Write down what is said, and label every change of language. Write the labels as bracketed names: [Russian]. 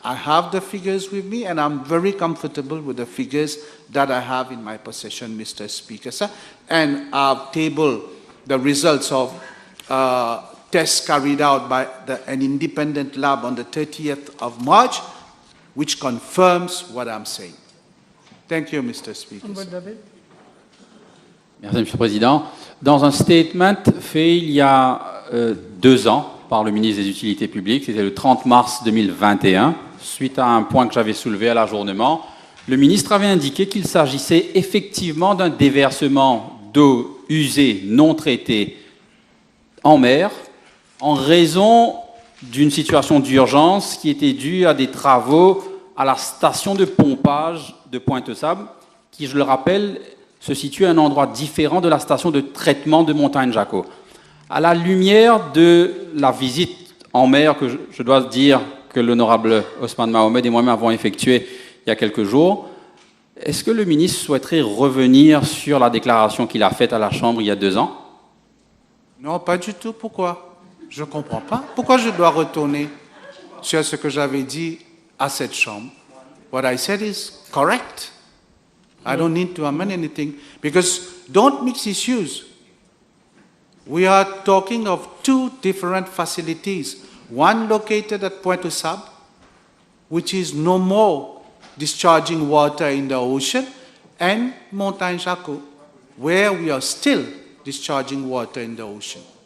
[English] I have the figures with me, and I'm very comfortable with the figures that I have in my possession, Mr. Speaker, sir. And I've tabled the results of tests carried out by an independent lab on the 30th of March, which confirms what I'm saying. Thank you, Mr. Speaker. [French] Merci, Monsieur le Président. Dans un statement fait il y a 2 ans par le ministre des Utilités publiques, c'était le 30 mars 2021, suite à un point que j'avais soulevé à l'ajournement. Le ministre avait indiqué qu'il s'agissait effectivement d'un déversement d'eau usée non traitée en mer en raison d'une situation d'urgence qui était due à des travaux à la station de pompage de Pointe-Sable, qui, je le rappelle, se situe à un endroit différent de la station de traitement de Montagne-Jacot. À la lumière de la visite en mer que je dois dire que l'honorable Ousmane Mohamed et moi-même avons effectuée il y a quelques jours, est-ce que le ministre souhaiterait revenir sur la déclaration qu'il a faite à la Chambre il y a 2 ans? Non, pas du tout. Pourquoi? Je ne comprends pas. Pourquoi je dois retourner sur ce que j'avais dit à cette Chambre? [English] What I said is correct. I don't need to amend anything because don't mix issues. We are talking of 2 different facilities. One located at Pointe-Sable, which is no more discharging water in the ocean, and Montagne-Jacot, where we are still discharging water in the ocean.